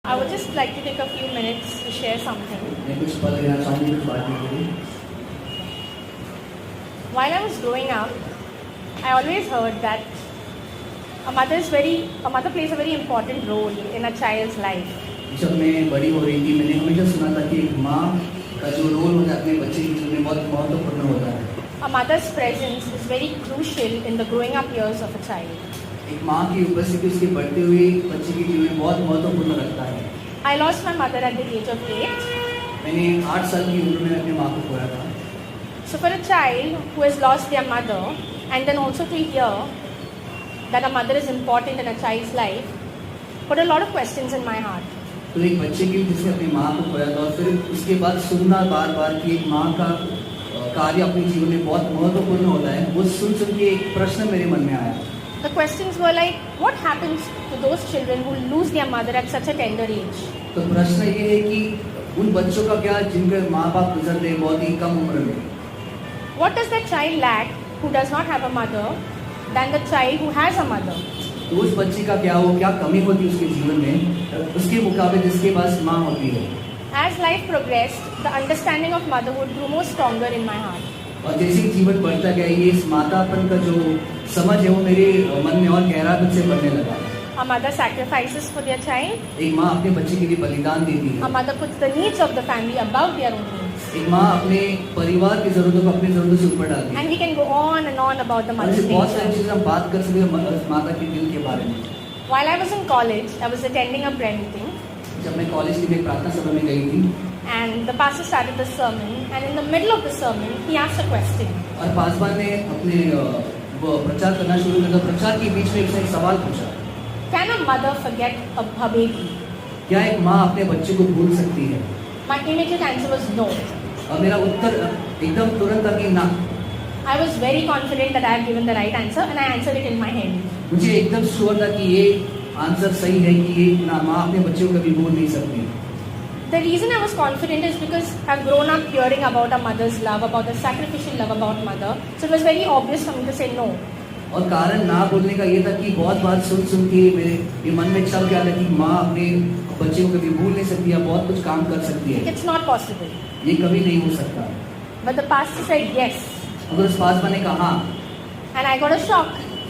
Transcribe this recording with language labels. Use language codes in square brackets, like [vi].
[en] I would just like to take a few minutes to share something. [hi] मैं कुछ पल लेना चाहूँगी कुछ बातें करूँ। [en] While I was growing up, I always heard that a mother plays a very important role in a child's life. [hi] जब मैं बड़ी हो रही थी मैंने हमेशा सुना था कि एक माँ का जो रोल होता है अपने बच्चे के जीवन में बहुत महत्वपूर्ण होता है। [en] A mother's presence is very crucial in the growing up years of a child. [hi] एक माँ की उपस्थिति उसके बढ़ते हुए बच्चे के जीवन में बहुत महत्वपूर्ण रखता है। [en] I lost my mother at the age of 8. [hi] मैंने 8 साल की उम्र में अपनी माँ को खोया था। [en] So for a child who has lost their mother and then also to hear that a mother is important in a child's life put a lot of questions in my heart. [hi] तो एक बच्चे की जिसने अपनी माँ को खोया था और फिर उसके बाद सुनना बार बार कि एक माँ का कार्य अपने जीवन में बहुत महत्वपूर्ण होता है, वो सुन के एक प्रश्न मेरे मन में आया। [en] The questions were like, what happens to those children who lose their mother at such a tender age? [hi] तो प्रश्न ये है कि उन बच्चों का क्या जिनके माँ बाप गुजरते हैं बहुत ही कम उम्र में। [en] What does that child lack who does not have a mother than the child who has a mother? [hi] तो उस बच्चे का क्या कमी होती है उसके जीवन में उसके मुकाबले जिसके पास माँ होती है। [en] As life progressed, the understanding of motherhood grew more stronger in my heart. [hi] और जैसे ही जीवन बढ़ता गया ये इस मातापन का जो समझ है वो मेरे मन में और गहरा रूप से बढ़ने लगा। [en] A mother sacrifices for their child. [hi] एक माँ अपने बच्चे के लिए बलिदान देती [en] A [hi] है। [en] mother puts the needs of the family above their own needs. [hi] एक माँ अपने परिवार की जरूरतों को अपनी जरूरतों से ऊपर डालती है। [en] And we can go on and on about the [hi] और [en] mother's [hi] ऐसे बहुत सारी [en] nature. [hi] चीजें हम बात कर सकते हैं माता के दिल के बारे में। [en] While I was in college, I was attending a prayer meeting, [hi] जब मैं कॉलेज की एक प्रार्थना सभा में गई थी [en] and the pastor started the sermon, and in the middle of the sermon, he asked a question. [hi] और पासवान ने अपने वो प्रचार करना शुरू किया। प्रचार के बीच में उसने एक सवाल पूछा, [en] Can a mother forget her baby? [hi] क्या एक माँ अपने बच्चे को भूल सकती है? [en] My immediate answer was no. [hi] और मेरा उत्तर एकदम तुरंत था कि ना। [en] I was very confident that I had given the right answer, and I answered it in my head. [hi] मुझे एकदम श्योर था कि ये आंसर सही है कि ये ना माँ अपने बच्चे को कभी भूल नहीं सकती। [en] The reason I was confident is because I've grown up hearing about a mother's love, about the sacrificial love about mother. So it was very obvious for me to say no. [hi] और कारण ना बोलने का ये था कि बहुत बात सुन के मेरे ये मन में चल गया था कि माँ अपने बच्चे को कभी भूल नहीं सकती या बहुत कुछ काम कर सकती है। [en] It's not possible. [hi] ये कभी नहीं हो सकता। [en] But the pastor said yes. [hi] अगर उस पासवान ने कहा [en] And I got a shock.